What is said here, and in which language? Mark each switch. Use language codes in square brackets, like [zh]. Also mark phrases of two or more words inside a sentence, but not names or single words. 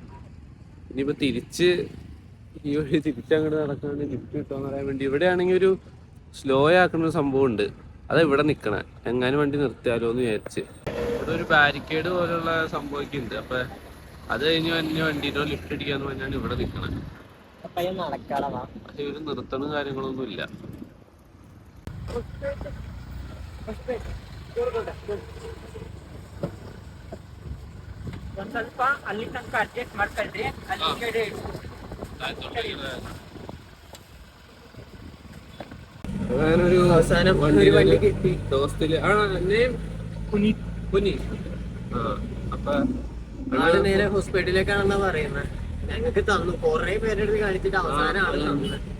[ml] ഇനിയിപ്പോ ഈ വഴി തിരിച്ചങ്ങോട്ട് നടക്കാണ്ട് ലിഫ്റ്റ് കിട്ടുമെന്ന് പറയാൻ വേണ്ടി ഇവിടെ ആണെങ്കിൽ ഒരു സ്ലോ ആക്കുന്ന ഒരു സംഭവം ഉണ്ട്. അത് ഇവിടെ നിക്കണേ, എങ്ങാനും വണ്ടി നിർത്തിയാലോ എന്ന് വിചാരിച്ച്. ഇവിടെ ഒരു ബാരിക്കേഡ് പോലുള്ള സംഭവിക്കുന്നുണ്ട്. അപ്പൊ അത് കഴിഞ്ഞ് തന്നെ വണ്ടീനോ ലിഫ്റ്റ് അടിക്കാന്ന് പറഞ്ഞാണ് ഇവിടെ നിക്കണേ. പക്ഷെ ഇവര് നിർത്തണ കാര്യങ്ങളൊന്നും ഇല്ല. [kn] ಸ್ವಲ್ಪ ಅಲ್ಲಿ ತನಕ ಅಡ್ಜಸ್ಟ್ ಮಾಡ್ಕೊಳ್ರಿ. ಅಲ್ಲಿ ಕಡೆ [ml] അങ്ങനൊരു അവസാനം ഒരു വണ്ടി കിട്ടി. ദോസ്തില് അപ്പൊ ആള് നേരെ ഹോസ്പിറ്റലിലേക്കാണെന്നാ പറയുന്നത്. ഞങ്ങൾക്ക് തന്നു, കൊറേ പേരെടുത്ത് കാണിച്ചിട്ട് അവസാനം ആള് തന്നത്.